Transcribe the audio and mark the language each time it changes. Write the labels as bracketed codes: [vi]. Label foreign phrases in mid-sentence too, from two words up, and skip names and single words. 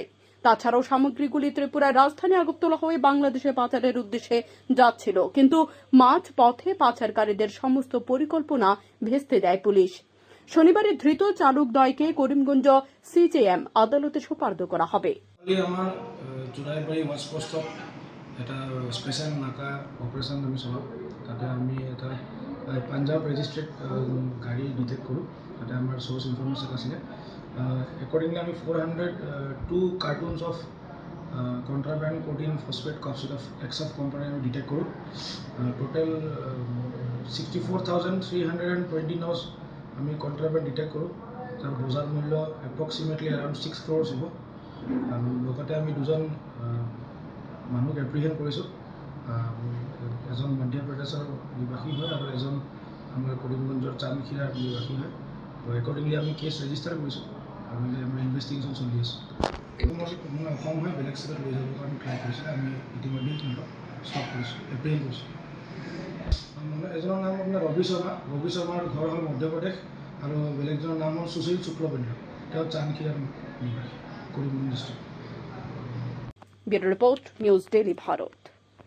[bn] তাছাড়াও সামগ্রীগুলি ত্রিপুরার রাজধানী আগরতলা হয়ে বাংলাদেশে পাচারের উদ্দেশ্যে যাচ্ছিল, কিন্তু মাঝ পথে পাচারকারীদের সমস্ত পরিকল্পনা ভেস্তে দেয় পুলিশ। শনিবারে ধৃত চালকদ্বয়কে করিমগঞ্জ CJM আদালতে সোপর্দ করা হবে। [as] আমার চুরাইবাড়ি ওয়াচ পোস্টত এটা স্পেশাল নাকা অপারেশন আমি চলাওঁ। তাতে আমি এটা পাঞ্জাব ৰেজিষ্ট্ৰেড গাড়ী ডিটেক্ট কৰোঁ। তাতে আমাৰ [en] source information [as] আছিলে। একর্ডিংলি আমি 402 [en] cartons of contraband codeine phosphate copsid of Exof company [as] আমি ডিটেক্ট কৰোঁ। টোটাল 64,320 নজ আমি [en] contraband detect [as] কৰোঁ। তাৰ বজাৰ মূল্য [en] approximately around 6 crores [as] হ'ব। আৰু লগতে আমি দুজন মানুহক এপ্ৰিহেণ্ড কৰিছোঁ। এজন মধ্যপ্ৰদেশৰ নিবাসী হয় আৰু এজন আমাৰ কৰিমগঞ্জৰ চান্দখিৰাৰ নিবাসী হয়। তো একৰ্ডিংলি আমি [en] case register [as] কৰিছোঁ আৰু আমাৰ ইনভেষ্টিগেশ্যন চলি আছে। মই অসম হৈ বেলেগ ষ্টেটত লৈ যাবৰ কাৰণে ট্ৰাই কৰিছোঁ। আমি ইতিমধ্যে সিহঁতক ষ্টপ কৰিছোঁ, এপ্ৰিহেণ্ড কৰিছোঁ। এজনৰ নাম আপোনাৰ ৰবি শৰ্মা। ৰবি শৰ্মাৰ ঘৰ হ'ল মধ্যপ্ৰদেশ আৰু বেলেগজনৰ নাম হ'ল সুশীল শুক্লবৈদ্য। তেওঁ চান্দখিৰাৰ নিবাসী, করিমগঞ্জ ডিস্ট্রিক্ট। [en] Bureau report, News Daily Bharat.